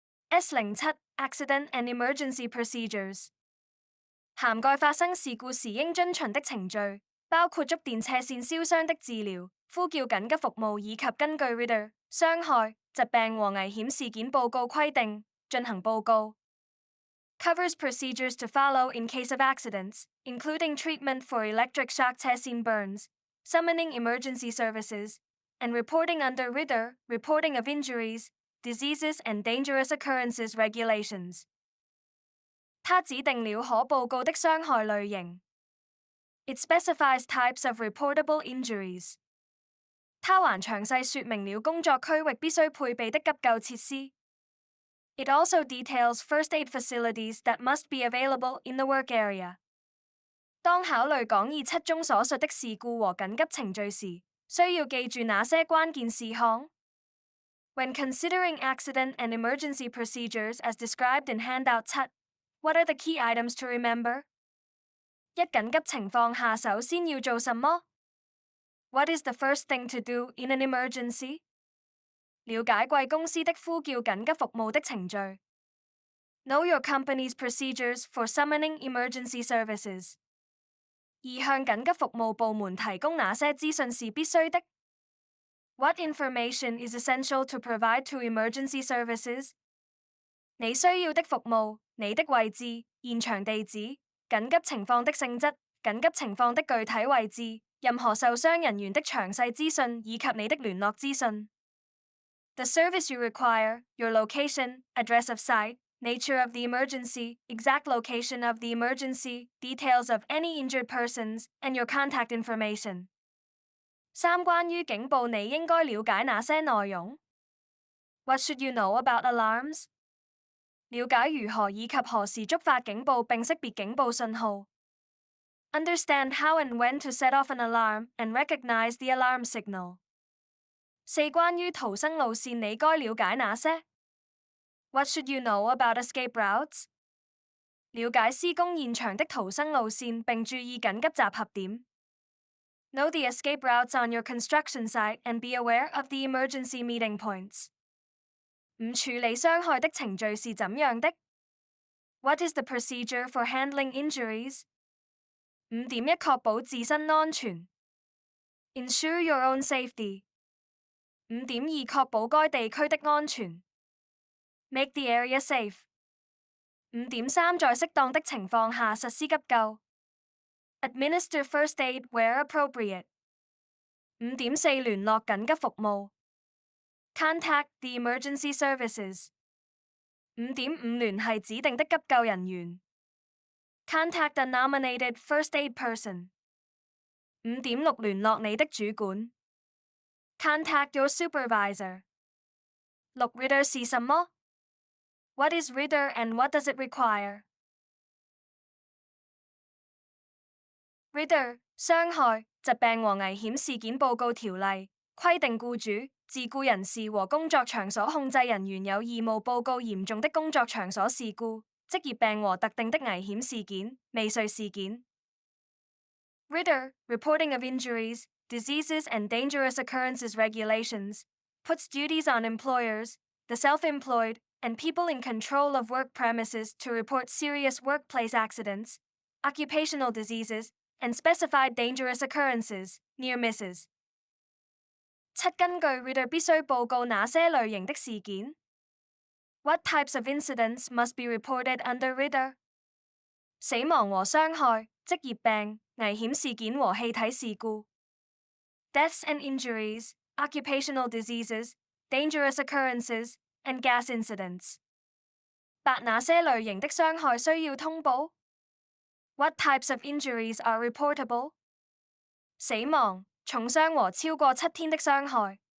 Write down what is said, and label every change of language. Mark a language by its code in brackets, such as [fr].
[zh] S07 Accident and Emergency Procedures 涵蓋發生事故時應遵循的程序，包括觸電斜線燒傷的治療、呼叫緊急服務以及根據 RIDDOR 傷害、疾病和危險事件報告規定進行報告。 [en] Covers procedures to follow in case of accidents, including treatment for electric shock [zh] 斜線 [en] burns, summoning emergency services, and reporting under RIDDOR, reporting of injuries, diseases and dangerous occurrences regulations. [zh] 它指定了可報告的傷害類型。 [en] It specifies types of reportable injuries. [zh] 它還詳細說明了工作區域必須配備的急救設施。 [en] It also details first aid facilities that must be available in the work area. [zh] 當考慮講義7中所述的事故和緊急程序時，需要記住哪些關鍵事項？ [en] When considering accident and emergency procedures as described in handout 7, what are the key items to remember? [zh] 一緊急情況下首先要做什麼？ [en] What is the first thing to do in an emergency? [zh] 了解貴公司的呼叫緊急服務的程序。 [en] Know your company's procedures for summoning emergency services. [zh] 而向緊急服務部門提供哪些資訊是必須的？ [en] What information is essential to provide to emergency services? [zh] 你需要的服務、你的位置、現場地址、緊急情況的性質、緊急情況的具體位置、任何受傷人員的詳細資訊以及你的聯絡資訊。 [en] The service you require, your location, address of site, nature of the emergency, exact location of the emergency, details of any injured persons, and your contact information. [zh] 三關於警報你應該了解哪些內容？ [en] What should you know about alarms? [zh] 了解如何以及何時觸發警報並識別警報信號。 [en] Understand how and when to set off an alarm and recognize the alarm signal. [zh] 四關於逃生路線你該了解哪些？ [en] What should you know about escape routes? [zh] 了解施工現場的逃生路線並注意緊急集合點。 [en] Know the escape routes on your construction site and be aware of the emergency meeting points. [zh] 五處理傷害的程序是怎樣的？ [en] What is the procedure for handling injuries? 5.1 [zh] 確保自身安全。 [en] Ensure your own safety. 5.2 [zh] 確保該地區的安全。 [en] Make the area safe. [zh] 5.3在適當的情況下實施急救。 [en] Administer first aid where appropriate. 5.4 [zh] 聯絡緊急服務。 [en] Contact the emergency services. [zh] 5.5聯繫指定的急救人員。 [en] Contact a nominated first aid person. 5.6 [zh] 聯絡你的主管。 [en] Contact your supervisor. [zh] 6 RIDDOR 是什麼？ [en] What is RIDDOR and what does it require? [zh] RIDDOR 傷害、疾病和危險事件報告條例規定僱主、自僱人士和工作場所控制人員有義務報告嚴重的工作場所事故、職業病和特定的危險事件、未遂事件。 [en] RIDDOR, Reporting of Injuries, Diseases and Dangerous Occurrences Regulations, puts duties on employers, the self-employed, and people in control of work premises to report serious workplace accidents, occupational diseases, and specified dangerous occurrences, near misses. [zh] 7根據 RIDDOR 必須報告哪些類型的事件？ [en] What types of incidents must be reported under RIDDOR? [zh] 死亡和傷害、職業病、危險事件和氣體事故。 [en] Deaths and injuries, occupational diseases, dangerous occurrences, and gas incidents. [zh] 8哪些類型的傷害需要通報？ [en] What types of injuries are reportable? [zh] 死亡、重傷和超過7天的傷害。